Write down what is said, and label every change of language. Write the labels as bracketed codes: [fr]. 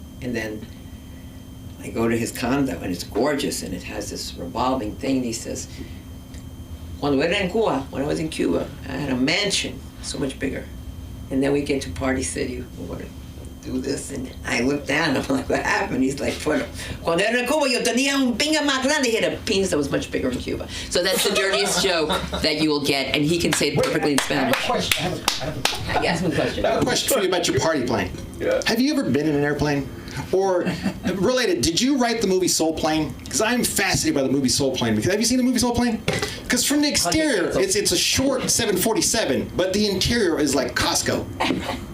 [en] And then I go to his condo, and it's gorgeous, and it has this revolving thing. He says, when I was in Cuba, I had a mansion so much bigger. And then we get to Party City. We want to do this, and I look down, I'm like, what happened? He's like, [es] cuando era en Cuba, yo tenía un pinga más grande. [en] He had a penis that was much bigger in Cuba. So that's the dirtiest joke that you will get, and he can say it perfectly in Spanish. Ask me a question. I have a question for you about your party plane. Yeah. Have you ever been in an airplane? Or, related, did you write the movie Soul Plane? Because I'm fascinated by the movie Soul Plane. Because have you seen the movie Soul Plane? Because from the exterior, it's a short 747, but the interior is like Costco.